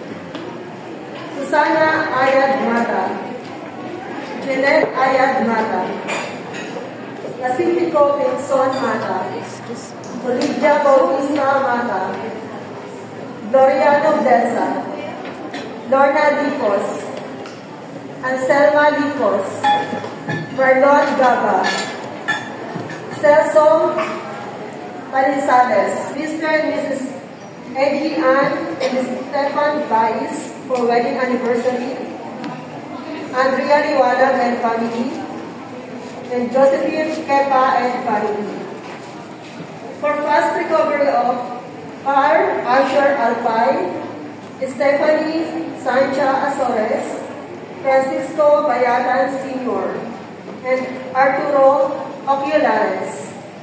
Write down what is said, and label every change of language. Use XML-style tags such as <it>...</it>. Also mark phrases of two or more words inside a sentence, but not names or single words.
<en>Susana Ayad Mata, Jeanette Ayad Mata, Pacifico Pinson Mata, Olivia Bautista Mata, Gloriano Deza, Lorna Dicos, Anselma Licos, Marlon Gaba, Celso Parizales, Mr. and Mrs. Eddie Ann and Stefan Bais for wedding anniversary, Andrea Liwanag and family, and Josephine Kepa and family. For fast recovery of Par Asher Alpay, Stephanie Sancha Azores, Francisco Bayatan Sr., and Arturo Oculares.</en>